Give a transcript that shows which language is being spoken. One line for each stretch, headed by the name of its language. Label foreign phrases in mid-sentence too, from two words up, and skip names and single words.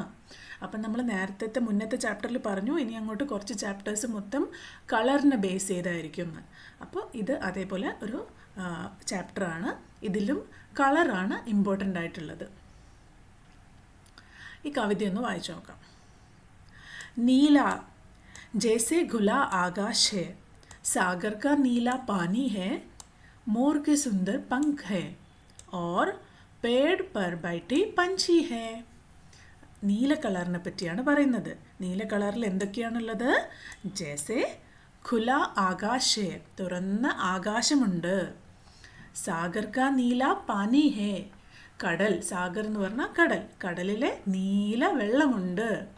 Malayalam: അപ്പം നമ്മൾ മുന്നത്തെ ചാപ്റ്ററിൽ പറഞ്ഞു, ഇനി അങ്ങോട്ട് കുറച്ച് ചാപ്റ്റേഴ്സ് മൊത്തം കളറിനെ ബേസ് ചെയ്തായിരിക്കും. അപ്പോൾ ഇത് അതേപോലെ ഒരു ചാപ്റ്ററാണ്. ഇതിലും കളറാണ് ഇമ്പോർട്ടൻ്റ് ആയിട്ടുള്ളത്. ഈ കവിതയൊന്ന് വായിച്ചു നോക്കാം.
Hindi: नीला जैसे खुला आकाश है, सागर का नीला पानी है, मोर के सुंदर पंख है और पेड़ पर बैठे पंछी है.
Malayalam: നീല കളറിനെ പറ്റിയാണ് പറയുന്നത്. നീല കളറിൽ എന്തൊക്കെയാണുള്ളത്?
Hindi: जैसे खुला आकाश,
Malayalam: തുറന്ന ആകാശമുണ്ട്.
Hindi: सागर का नीला पानी है,
Malayalam: കടൽ, സാഗർ എന്ന് പറഞ്ഞാൽ കടൽ, കടലിലെ നീല വെള്ളമുണ്ട്.